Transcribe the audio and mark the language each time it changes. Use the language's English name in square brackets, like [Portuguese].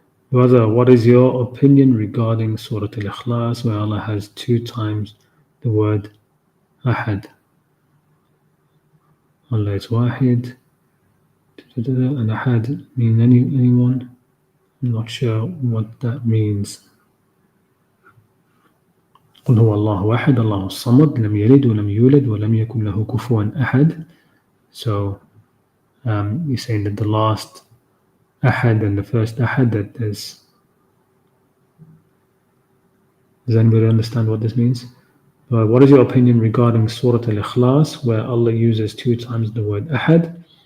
[English] Brother, what is your opinion regarding Surah Al-Ikhlas, where Allah has 2 times the word Ahad? Allah is Wahid, and Ahad mean anyone? I'm not sure what that means. [Arabic] قل هو الله أحد الله الصمد لم يلد ولم يولد ولم يكن له كفوا أحد. [English] So you're saying that the last Ahad and the first Ahad, that does anybody understand what this means? What is your opinion regarding Surah Al-Ikhlas, where Allah uses 2 times the word Ahad?